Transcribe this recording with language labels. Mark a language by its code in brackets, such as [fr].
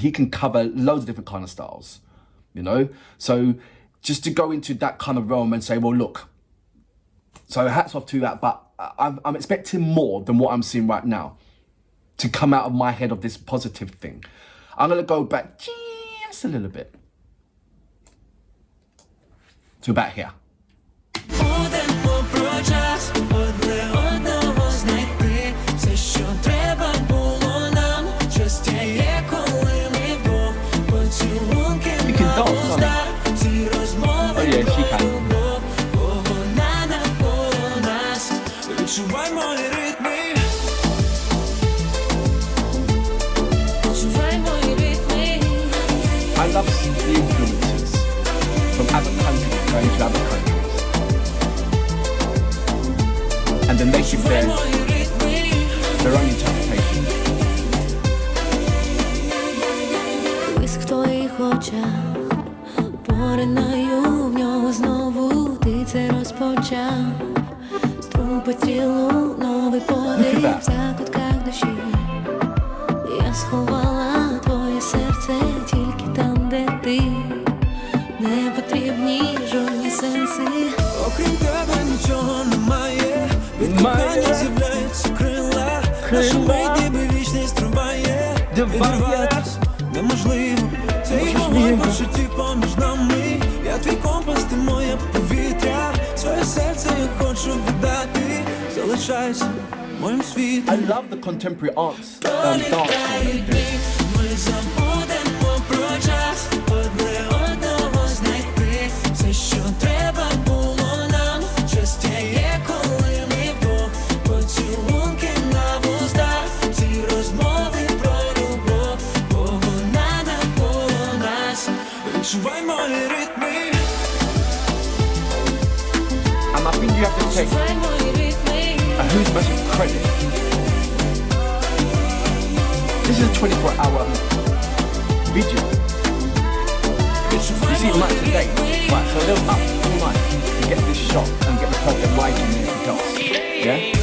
[en] He can cover loads of different kind of styles, you know? So just to go into that kind of realm and say, well, look, so hats off to that, but I'm expecting more than what I'm seeing right now to come out of my head of this Positive thing. I'm gonna go back just a little bit to about here. [uk] Будемо про час одне одного знайти. Все, що треба було нам, щастя є, коли ми вдвох. Поцілунки на вустах, ці розмови про любов, бо вона навколо нас. Відчувай мої ритми. Відчувай мої ритми. [en] I love the influences from other countries going to other countries. And then they keep their own interpretation. [uk] Блиск в твоїх очах, поринаю в нього знову, ти це розпочав. Струм по тілу, новий подих в закутках душі. Я сховала твоє серце тільки там, де ти. Не потрібні жодні сенси. Окрім тебе нічого немає. Від кохання з'являються крила. Наша мить ніби вічність триває. Відірватись неможливо. Цей вогонь почуттів поміж нами. Я твій компас, ти моє повітря. Своє серце я хочу віддати. Залишайся моїм світом. [en] I love the contemporary arts dance. [uk] Ми забудемо про час, одне одного знайти. Все, що треба було нам, щастя є, коли ми вдвох. Поцілунки на вустах, ці розмови про любов, бо вона навколо нас. Відчувай мої ритми. [en] And I think you have to take [uk] Відчувай мої ритми. [en] a huge massive credit. This is a 24-hour video. You see it night today, right? So they were up all night to get this shot and get the perfect lighting and everything else. Yeah.